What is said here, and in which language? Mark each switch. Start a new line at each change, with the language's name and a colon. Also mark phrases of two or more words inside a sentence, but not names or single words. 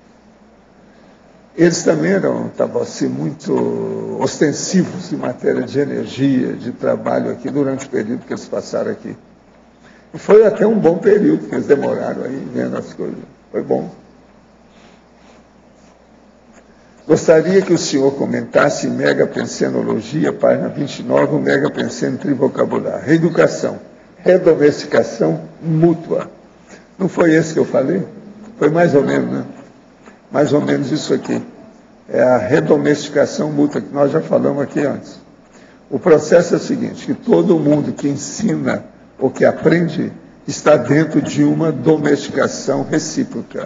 Portuguese: Eles também estavam assim, muito ostensivos em matéria de energia, de trabalho aqui, durante o período que eles passaram aqui. E foi até um bom período que eles demoraram aí, vendo as coisas. Foi bom. Gostaria que o senhor comentasse em megapensenologia, página 29, o megapenseno trivocabular. Reeducação, redomesticação mútua. Não foi esse que eu falei? Foi mais ou menos, né? Mais ou menos isso aqui. É a redomesticação mútua, que nós já falamos aqui antes. O processo é o seguinte, que todo mundo que ensina ou que aprende está dentro de uma domesticação recíproca.